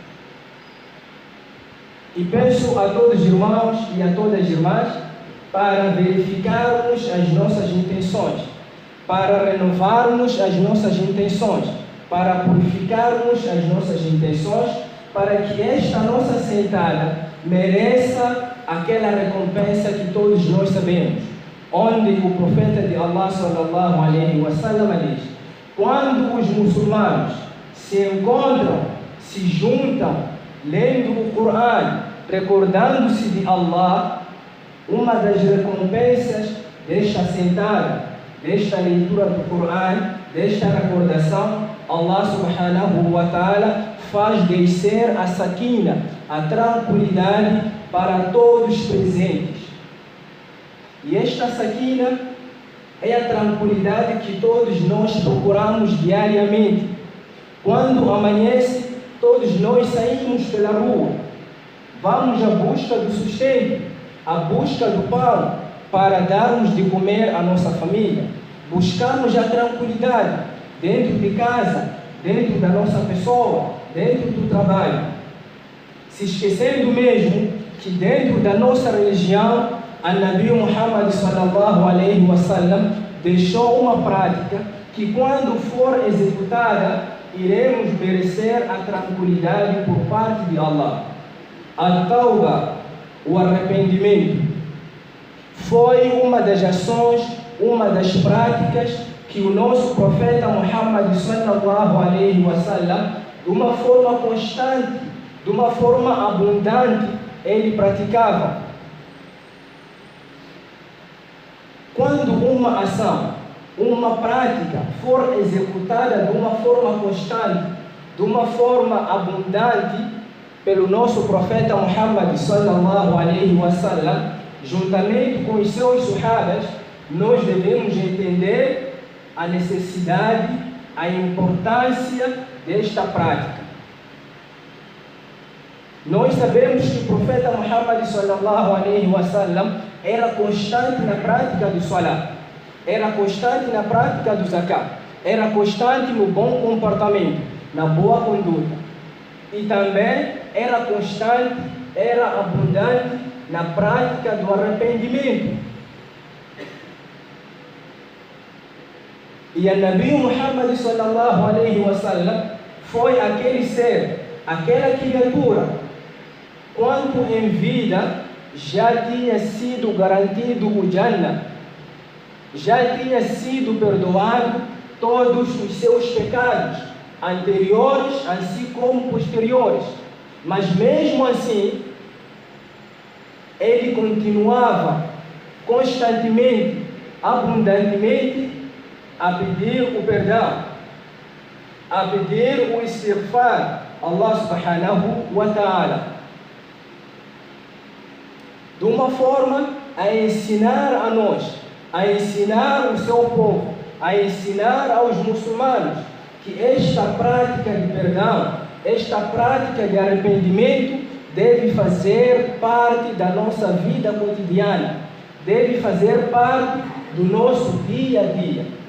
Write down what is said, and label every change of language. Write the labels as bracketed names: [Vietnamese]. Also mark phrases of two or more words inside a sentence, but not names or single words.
[Portuguese] E peço a todos os irmãos e a todas as irmãs para verificarmos as nossas intenções, para renovarmos as nossas intenções, para purificarmos as nossas intenções, para que esta nossa sentada mereça aquela recompensa que todos nós sabemos, onde o profeta de Allah [Arabic] صلى الله عليه وسلم [Portuguese] diz: quando os muçulmanos se encontram, se juntam, lendo o Coran, recordando-se de Allah, uma das recompensas desta sentada, desta leitura do Coran, desta recordação, Allah [Arabic] سبحانه وتعالى [Portuguese] faz descer a sakina, a tranquilidade para todos os presentes. E esta sakina é a tranquilidade que todos nós procuramos diariamente. Quando amanhece, todos nós saímos pela rua, vamos à busca do sustento, à busca do pão, para darmos de comer à nossa família. Buscamos a tranquilidade dentro de casa, dentro da nossa pessoa, dentro do trabalho. Se esquecendo mesmo que dentro da nossa religião, a Nabi Muhammad [Arabic] صلى الله عليه وسلم [Portuguese] deixou uma prática que, quando for executada, iremos merecer a tranquilidade por parte de Allah. A tauba, o arrependimento, foi uma das ações, uma das práticas que o nosso profeta Muhammad [Arabic] صلى الله عليه وسلم, [Portuguese] de uma forma constante, de uma forma abundante, ele praticava. Quando uma ação, uma prática for executada de uma forma constante, de uma forma abundante, pelo nosso profeta Muhammad [Arabic] صلى الله عليه وسلم, [Portuguese] juntamente com os seus sahabas, nós devemos entender a necessidade, a importância desta prática. Nós sabemos que o profeta Muhammad [Arabic] صلى الله عليه وسلم [Portuguese] era constante na prática do salat, era constante na prática do zakat, era constante no bom comportamento, na boa conduta, e também era constante, era abundante na prática do arrependimento. E a Nabi Muhammad [Arabic] صلى الله عليه وسلم [Portuguese] foi aquele ser, aquela criatura, quando em vida já tinha sido garantido o Jannah, já tinha sido perdoado todos os seus pecados, anteriores, assim como posteriores. Mas mesmo assim, ele continuava constantemente, abundantemente, a pedir o perdão, a pedir o istighfar a Allah [Arabic] سبحانه وتعالى, [Portuguese] de uma forma a ensinar a nós, a ensinar o seu povo, a ensinar aos muçulmanos que esta prática de perdão, esta prática de arrependimento deve fazer parte da nossa vida cotidiana, deve fazer parte do nosso dia a dia.